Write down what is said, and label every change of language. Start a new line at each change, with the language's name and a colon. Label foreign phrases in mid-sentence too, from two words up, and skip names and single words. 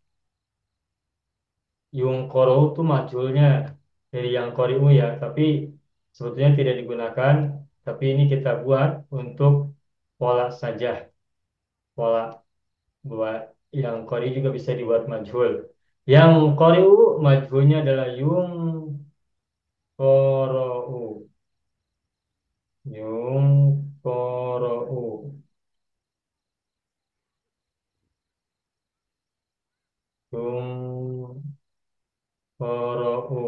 Arabic: Yung qoro'u
Indonesian: itu majhulnya dari yang qari'u ya, tapi sebetulnya tidak digunakan. Tapi ini kita buat untuk pola saja. Pola buat yang qari juga bisa dibuat majhul. Yang qari'u majhulnya adalah
Arabic: yung qoro'u. Yung qoro'u. Yung qoro'u.